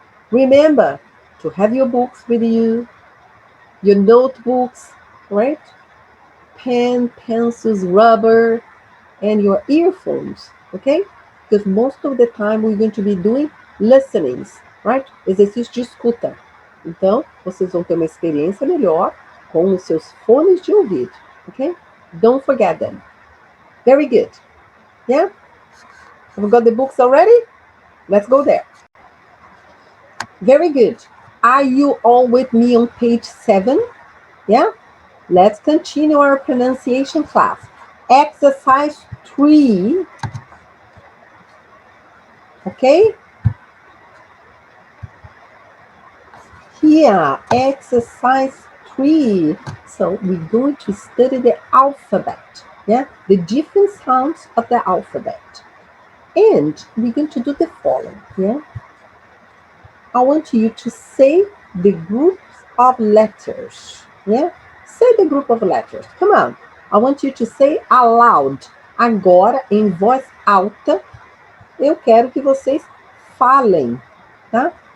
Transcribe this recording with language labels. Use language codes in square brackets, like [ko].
[en] Remember to have your books with you, your notebooks, right? Pen, pencils, rubber, and your earphones. Okay? Because most of the time we're going to be doing listenings, right? [pt] Exercício de escuta. Então, vocês vão ter uma experiência melhor com os seus fones de ouvido. [en] Okay? Don't forget them. Very good. Yeah? Have we got the books already? Let's go there. Very good. Are you all with me on page 7? Yeah? Let's continue our pronunciation class. Exercise 3. Okay? Here, exercise 3. So we're going to study the alphabet. Yeah? The different sounds of the alphabet. And we're going to do the following. Yeah? I want you to say the groups of letters. Yeah? Say the group of letters. Come on. I want you to say aloud. [pt] Agora, em voz alta, eu quero que vocês falem, tá?